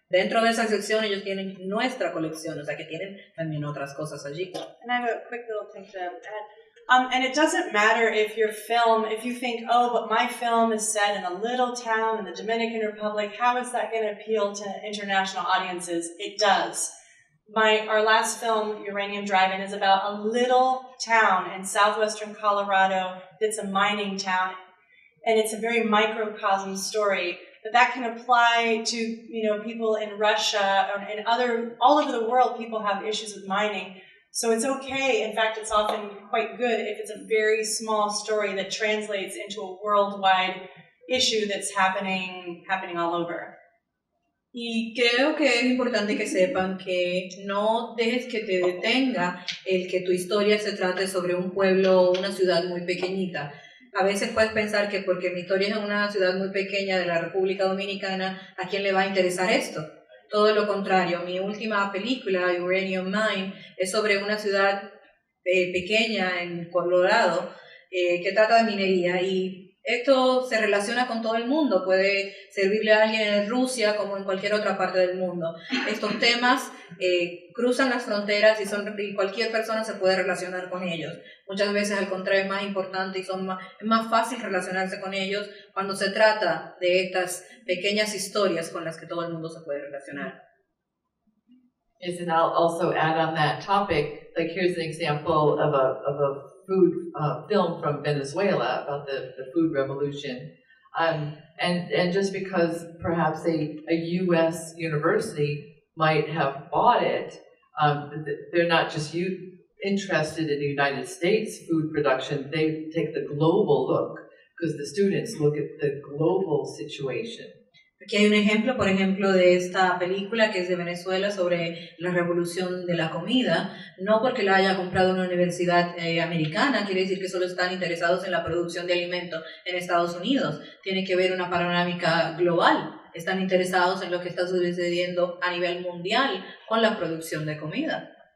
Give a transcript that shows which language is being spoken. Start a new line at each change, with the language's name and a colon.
Spanish: Dentro de esa sección ellos tienen nuestra colección, o sea que tienen también otras cosas allí.
English: And I have a quick little thing to add. And it doesn't matter if your film, if you think, oh, but my film is set in a little town in the Dominican Republic, how is that going to appeal to international audiences? It does. Our last film, Uranium Drive-In, is about a little town in southwestern Colorado that's a mining town, and it's a very microcosm story. But that can apply to, people in Russia and all over the world. People have issues with mining, so it's okay. In fact, it's often quite good if it's a very small story that translates into a worldwide issue that's happening all over.
Spanish: Y creo que es importante que sepan que no dejes que te detenga el que tu historia se trate sobre un pueblo o una ciudad muy pequeñita. a veces puedes pensar que porque mi historia es en una ciudad muy pequeña de la República Dominicana, ¿a quién le va a interesar esto? Todo lo contrario, mi última película, Uranium Mine, es sobre una ciudad pequeña en Colorado que trata de minería, y esto se relaciona con todo el mundo, puede servirle a alguien en Rusia como en cualquier otra parte del mundo. Estos temas cruzan las fronteras y cualquier persona se puede relacionar con ellos. Muchas veces al contrario es más importante y es más fácil relacionarse con ellos cuando se trata de estas pequeñas historias con las que todo el mundo se puede relacionar.
English: Yes, and I'll also add on that topic, like here's an example of a food film from Venezuela about the food revolution. And just because perhaps a U.S. university might have bought it, they're not just interested in the United States food production, they take the global look, because the students look at the global situation.
Spanish: Aquí hay un ejemplo, por ejemplo, de esta película que es de Venezuela sobre la revolución de la comida. No porque la haya comprado una universidad americana, quiere decir que solo están interesados en la producción de alimentos en Estados Unidos. Tiene que ver una panorámica global. Están interesados en lo que está sucediendo a nivel mundial con la producción de comida.